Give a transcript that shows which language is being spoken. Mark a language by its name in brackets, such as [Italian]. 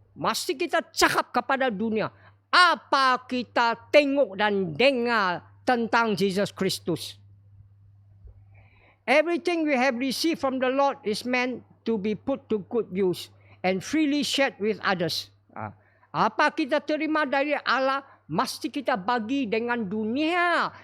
[Malay] Mesti kita cakap kepada dunia. Apa kita tengok dan dengar tentang Jesus Kristus. [English] Everything we have received from the Lord is meant to be put to good use and freely shared with others. [Malay] Apa kita terima dari Allah, mesti kita bagi dengan dunia.